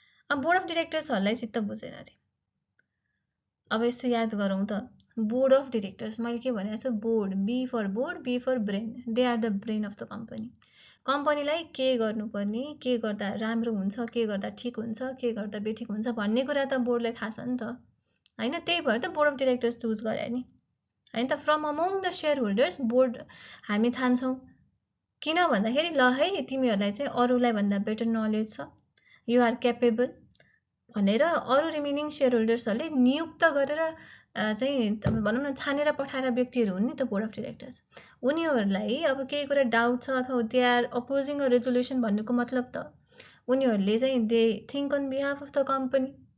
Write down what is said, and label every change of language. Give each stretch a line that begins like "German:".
Nepali: अब board of डिरेक्टर्सहरूलाई चित्त बुझेन अरे। अब यसो याद गरौँ त, बोर्ड अफ डिरेक्टर्स मैले के भनेको छु, board,
English: B for board, B for brain, they are the brain of the company.
Nepali: कम्पनीलाई के गर्नुपर्ने, के गर्दा राम्रो हुन्छ, के गर्दा ठिक हुन्छ, के गर्दा बेठिक हुन्छ भन्ने कुरा त बोर्डलाई थाहा छ नि त हैन। त्यही भएर त बोर्ड अफ डिरेक्टर्स चुज गरे नि हैन त।
English: from among the share holders board
Nepali: हामी छान्छौँ। किन भन्दाखेरि ल है तिमीहरूलाई चाहिँ अरूलाई भन्दा बेटर नलेज छ,
English: you are capable
Nepali: भनेर अरू रिमेनिङ सेयर होल्डर्सहरूले नियुक्त गरेर चाहिँ भनौँ न छानेर पठाएका व्यक्तिहरू हुन् नि त बोर्ड अफ डिरेक्टर्स। उनीहरूलाई अब केही कुरा डाउट छ अथवा
English: they are opposing a resolution
Nepali: भन्नुको मतलब त उनीहरूले चाहिँ
English: They think on behalf of the company.